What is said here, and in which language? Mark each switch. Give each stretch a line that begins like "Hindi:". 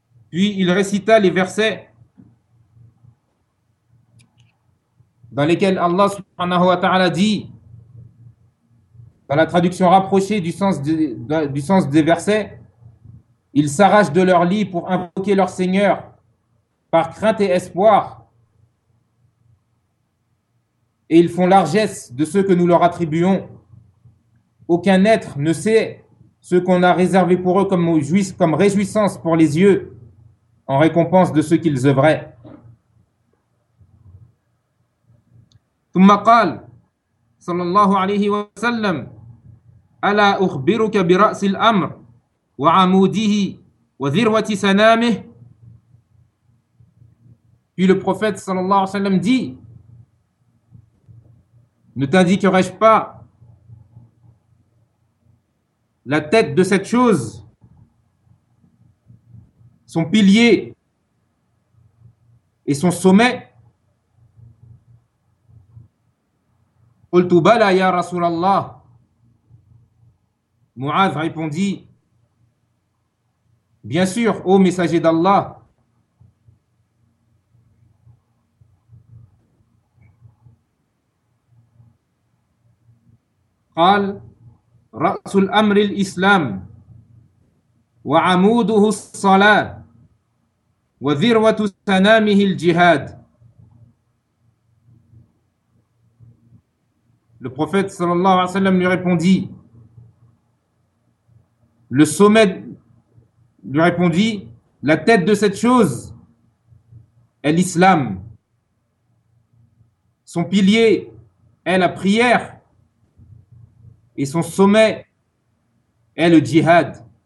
French: Puis il récita les versets dans lesquels Allah
Arabic: subhanahu wa ta'ala
French: dit, dans la traduction rapprochée du sens des versets: ils s'arrachent de leur lit pour invoquer leur Seigneur par crainte et espoir, et ils font largesse de ceux que nous leur attribuons. Aucun être ne sait ce qu'on a réservé pour eux comme réjouissance pour les yeux en récompense de ce qu'ils œuvraient.
Arabic: ثم قال صلى الله عليه وسلم ألا أخبرك برأس الأمر وعموده وذروة سنامه.
French: Puis le prophète
Arabic: صلى الله عليه وسلم
French: dit: ne t'indiquerai-je pas la tête de cette chose, son pilier et son sommet?
Arabic: قلت بلى يا رسول الله.
French: Muaz répondit: bien sûr, ô messager d'Allah.
Arabic: قال: رأس الأمر الإسلام وعموده الصلاة وذروة سنامه الجهاد.
French: Le prophète
Arabic: sallallahu alayhi wa sallam
French: lui répondit: la tête de cette chose est l'islam, son pilier est la prière et son sommet est le djihad.